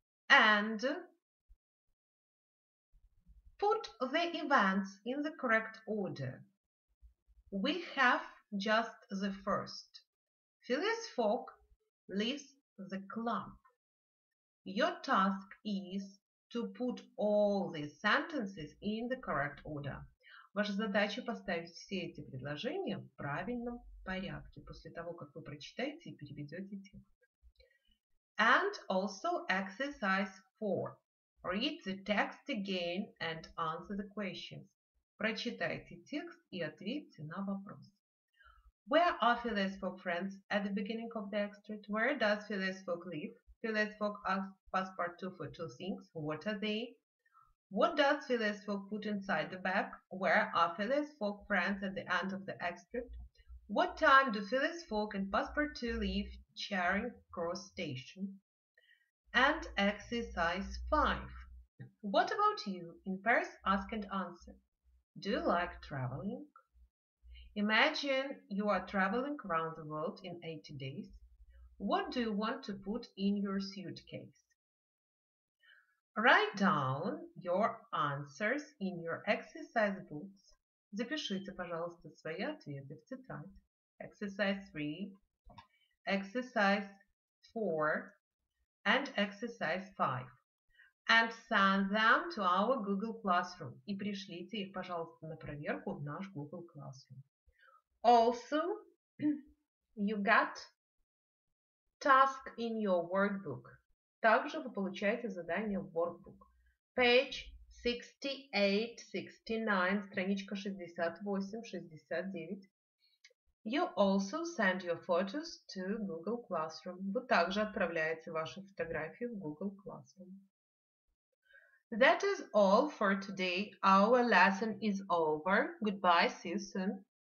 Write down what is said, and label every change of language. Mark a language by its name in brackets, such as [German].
[English] And put the events in the correct order. We have just the first. Phileas Fogg leaves the club. Your task is to put all these sentences in the correct order. [Russian] Ваша задача поставить все эти предложения в правильном порядке после того, как вы прочитаете и переведете текст. [English] And also exercise 4. Read the text again and answer the questions. [Russian] Прочитайте текст и ответьте на вопрос. [English] Where are Phileas Fogg friends at the beginning of the extract? Where does Phileas Fogg live? Phileas Fogg asks Passepartout for 2 things. What are they? What does Phileas Fogg put inside the bag? Where are Phileas Fogg friends at the end of the extract? What time do Phileas Fogg and Passepartout leave Charing Cross Station? And exercise 5. What about you? In pairs, ask and answer. Do you like traveling? Imagine you are traveling around the world in 80 days. What do you want to put in your suitcase? Write down your answers in your exercise books. [Russian] Запишите, пожалуйста, свои ответы в тетрадь. [English] Exercise 3, exercise 4, and exercise 5. And send them to our Google Classroom. [Russian] И пришлите их, пожалуйста, на проверку в наш Google Classroom. [English] Also, you got task in your workbook. [Russian] Также вы получаете задание в workbook. [English] Page 68-69, [Russian] страничка 68-69. [English] You also send your photos to Google Classroom. [Russian] Вы также отправляете ваши фотографии в Google Classroom. [English] That is all for today. Our lesson is over. Goodbye, see you soon.